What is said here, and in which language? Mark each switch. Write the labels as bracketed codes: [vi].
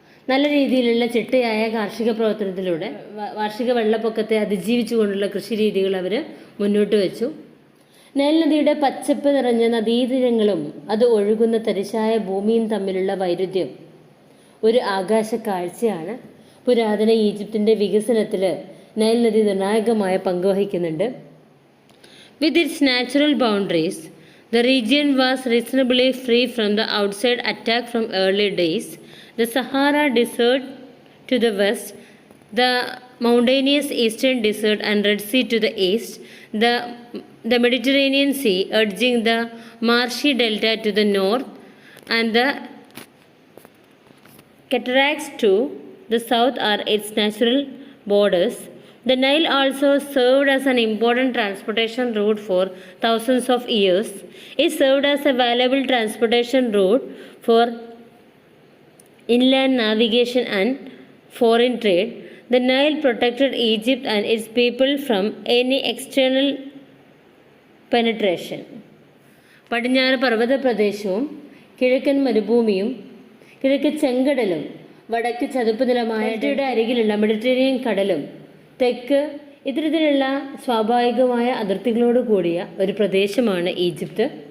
[ml] നല്ല രീതിയിലുള്ള ചിട്ടയായ കാർഷിക പ്രവർത്തനത്തിലൂടെ വാർഷിക വെള്ളപ്പൊക്കത്തെ അതിജീവിച്ചുകൊണ്ടുള്ള കൃഷി രീതികൾ അവർ മുന്നോട്ട് വെച്ചു. നൈൽ നദിയുടെ പച്ചപ്പ് നിറഞ്ഞ നദീതീരങ്ങളും അത് ഒഴുകുന്ന തരിശായ ഭൂമിയും തമ്മിലുള്ള വൈരുദ്ധ്യം ഒരു ആകാശ കാഴ്ചയാണ്. പുരാതന ഈജിപ്തിൻ്റെ വികസനത്തിൽ നൈൽ നദി നിർണായകമായ പങ്ക് വഹിക്കുന്നുണ്ട്. [en] With its natural boundaries the region was reasonably free from the outside attack from early days. The Sahara Desert to the west, the mountainous eastern desert and Red Sea to the east, the Mediterranean Sea urging the marshy delta to the north, and the cataracts to the south are its natural borders. The Nile also served as an important transportation route for thousands of years. It served as a valuable transportation route for inland navigation and foreign trade. The Nile protected Egypt and its people from any external penetration. [ml] പടിഞ്ഞാറ് പർവ്വത പ്രദേശവും കിഴക്കൻ മരുഭൂമിയും കിഴക്ക് ചെങ്കടലും വടക്ക് ചതുപ്പ് നിലമായ ഡെൽറ്റയുടെ അരികിലുള്ള Mediterranean കടലും തെക്ക് ഇത്തരത്തിലുള്ള സ്വാഭാവികമായ അതിർത്തികളോട് കൂടിയ ഒരു പ്രദേശമാണ് ഈജിപ്ത്.